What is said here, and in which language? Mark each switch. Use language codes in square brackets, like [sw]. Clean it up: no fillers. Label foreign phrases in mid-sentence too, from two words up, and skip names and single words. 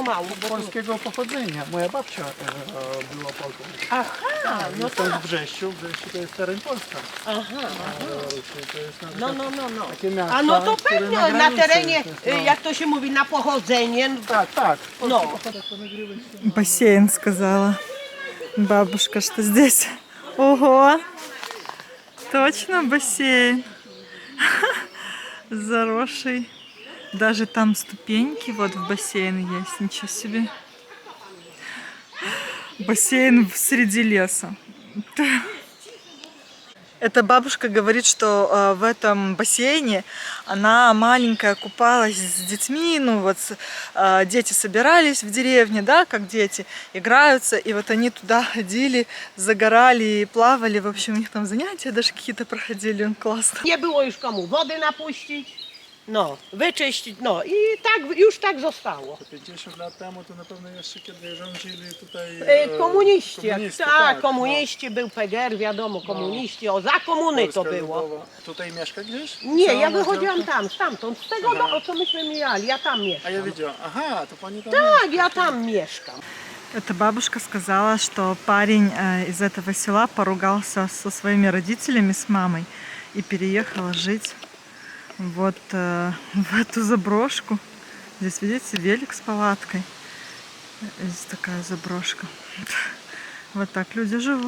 [pl] polskiego pochodzenia. Moja babcia była Polką. Aha, no Jestem tak. w Brześciu to jest teren Polska. Aha. To jest na No. takie miasto, A no to które pewnie na na granicy terenie, jest, no. jak to się mówi, na pochodzenie. Tak. No. [ru] Бассейн, сказала бабушка, что здесь. Ого! Точно бассейн. Заросший. Даже там ступеньки вот в бассейн есть. Ничего себе. Бассейн среди леса. Эта бабушка говорит, что в этом бассейне она маленькая купалась с детьми, ну вот дети собирались в деревне, да, как дети, играются, и вот они туда ходили, загорали и плавали, в общем, у них там занятия даже какие-то проходили, классно. [pl] Nie było już komu wody napuścić, no, wyczyścić, no i tak, już tak zostało. 50 lat temu to na pewno jeszcze kiedy rządzili tutaj Komuniści, tak, komuniści, był PGR, wiadomo, komuniści, za komuny to Polska było. Ludowa. Tutaj mieszka gdzieś? Nie, Cała ja na wychodziłam działce? stamtąd, z tego, o co myśmy mijali, ja tam A ja mieszkam. widziałam, aha, to pani tam Tak, ja tam mieszkam. [ru] Эта бабушка сказала, что парень из этого села поругался со своими родителями, с мамой, и переехал жить вот в эту заброшку. Здесь, видите, велик с палаткой. Здесь такая заброшка. Вот так люди живут.